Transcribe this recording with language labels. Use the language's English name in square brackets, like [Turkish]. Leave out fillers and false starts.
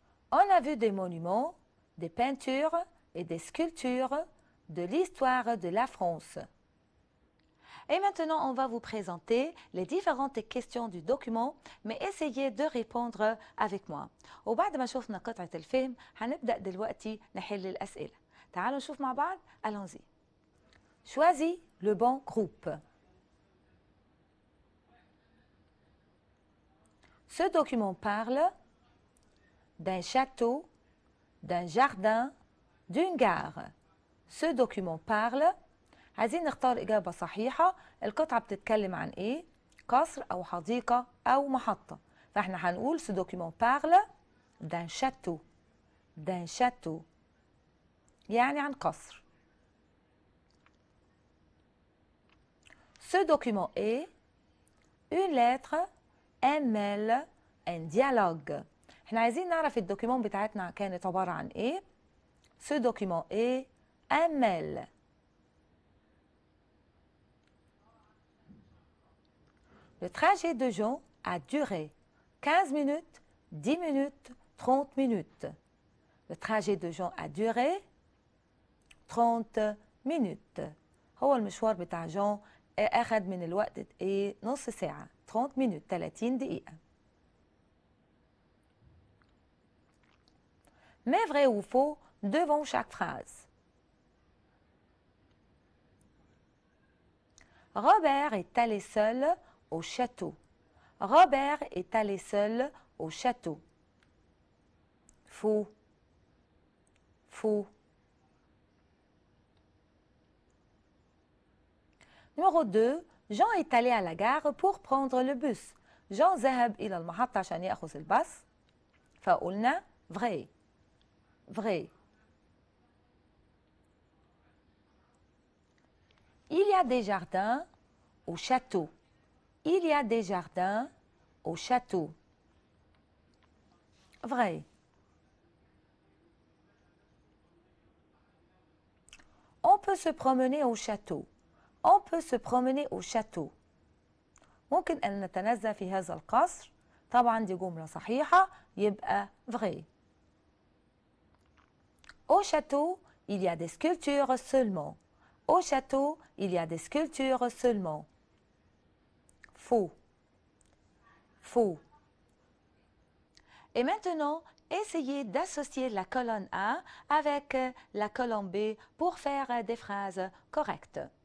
[French] On a vu des monuments, des peintures et des sculptures de l'histoire de la France. Et maintenant, on va vous présenter les différentes questions du document, mais essayez de répondre avec moi. [Arabic] وبعد ما شفنا قطعة الفيلم هنبدأ دلوقتي نحل الأسئلة. تعالوا نشوف مع بعض. [French] Allons-y. Choisis le bon groupe. Ce document parle d'un château, d'un jardin, d'une gare. Ce document parle. [Arabic] عايزين نختار إجابة صحيحة. القطعة بتتكلم عن إيه؟ قصر أو حديقة أو محطة. فإحنا هنقول [French] ce document parle d'un château. D'un château. [Arabic] يعني عن قصر. [French] Ce document est une lettre, un mail, un dialogue. [Arabic] احنا عايزين نعرف الدوكيمون بتاعتنا كانت عبارة عن ايه. [French] Ce document est un mail. Le trajet de Jean a duré 15 minutes, 10 minutes, 30 minutes. Le trajet de Jean a duré 30 minutes. [Arabic] هو المشوار بتاع جون أخذ من الوقت إيه نص ساعة [French] 30 minutes [Arabic] 30 دقيقة. [French] Mais vrai ou faux devant chaque phrase. Robert est allé seul au château. Robert est allé seul au château. Faux. Faux. Numéro 2. Jean est allé à la gare pour prendre le bus. [Arabic] Jean ذهب إلى المحطة عشان يأخذ الباص. فقلنا [French] vrai. Vrai. Il y a des jardins au château. Il y a des jardins au château. Vrai. On peut se promener au château. On peut se promener au château. [Arabic] ممكن أن نتنزه في هذا القصر. طبعا دي جملة صحيحة يبقى vrai. [French] Au château, il y a des sculptures seulement. Au château, il y a des sculptures seulement. Faux. Faux. Et maintenant, essayez d'associer la colonne A avec la colonne B pour faire des phrases correctes.